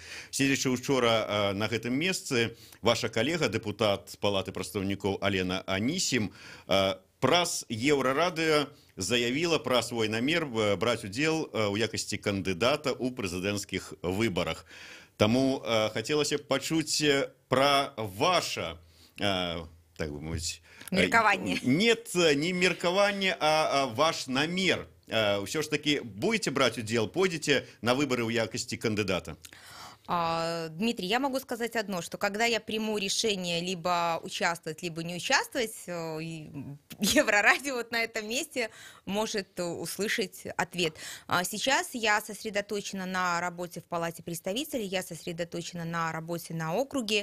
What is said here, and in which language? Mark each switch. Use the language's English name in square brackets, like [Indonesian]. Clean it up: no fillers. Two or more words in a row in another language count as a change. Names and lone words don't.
[Belarusian] Седзячы учора на гэтым месцы, ваша калега, дэпутат Палаты прадстаўнікоў Алена Анісім, праз Еўрарадыё заявіла пра свой намер браць удзел у якасці кандыдата ў прэзідэнцкіх выбарах. Таму хацелася б пачуць пра ваша так бы мовіць, меркаванне. Нет, не меркаванне, а ваш намер. Ўсё ж таки, будете браць удзел, пойдете на выборы ў якасці кандидата? [Russian] Дмитрий, я могу сказать одно, что когда я приму решение либо участвовать, либо не участвовать, Еврорадио вот на этом месте может услышать ответ. Сейчас я сосредоточена на работе в Палате представителей, я сосредоточена на работе на округе.